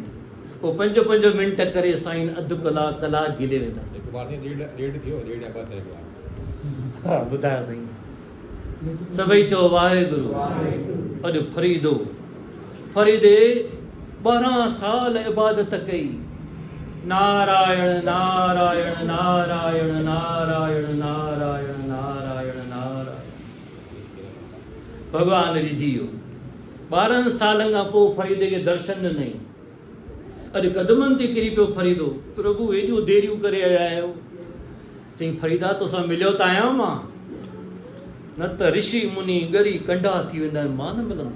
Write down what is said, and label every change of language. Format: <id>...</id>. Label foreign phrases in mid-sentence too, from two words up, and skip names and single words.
<sd>पोइ 5 मिंट करे साईं अधु कलाक गिले वेंदा। हा, ॿुधायो साईं। सभई चओ वाहेगुरु। अॼु फरीदो, फरीदे 12 साल इबादत कई। नारायण नारायण नारायण नारायण नारायण नारायण नारायण। भगवान रिझी वियो। 12 सालनि खां पोइ फरीदे खे दर्शन ॾिनई। अॼु कदमनि ते किरी पियो फरीदो। प्रभु हेॾियूं देरियूं करे आया आहियो। चई फरीदा तोसां मिलियो त आहियां मां, न त ऋषि मुनि ॻरी कंडा थी वेंदा आहिनि, मां न मिलंदो।</sd>